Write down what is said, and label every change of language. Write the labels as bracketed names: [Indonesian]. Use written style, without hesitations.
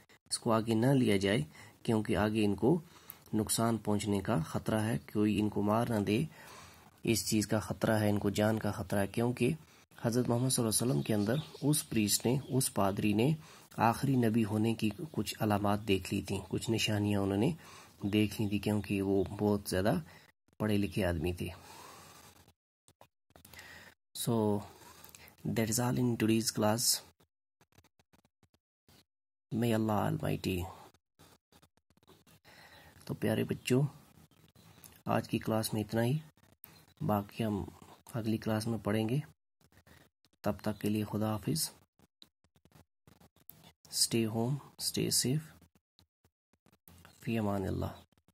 [Urdu] اس کو آگے نہ لیا جائے کیونکہ آگے ان کو نقصان پہنچنے کا خطرہ ہے، کوئی ان کو مار نہ دے، اس چیز کا خطرہ ہے، ان کو جان کا خطرہ ہے. کیونکہ حضرت محمد صلی اللہ علیہ وسلم کے اندر اس پریسٹ نے، اس پادری نے آخری نبی ہونے کی کچھ علامات دیکھ لی تھیں، کچھ نشانیاں انہوں نے دیکھ لی تھی، کیونکہ وہ بہت زیادہ پڑھے لکھے آدمی تھے. [English] So that is all in today's class. May Allah Almighty. [Urdu] تو پیارے بچوں، آج کی کلاس میں اتنا ہی، باقی ہم اگلی کلاس میں پڑھیں گے. تب تک کے لیے خدا حافظ. [English] Stay home, stay safe. فی امان اللہ.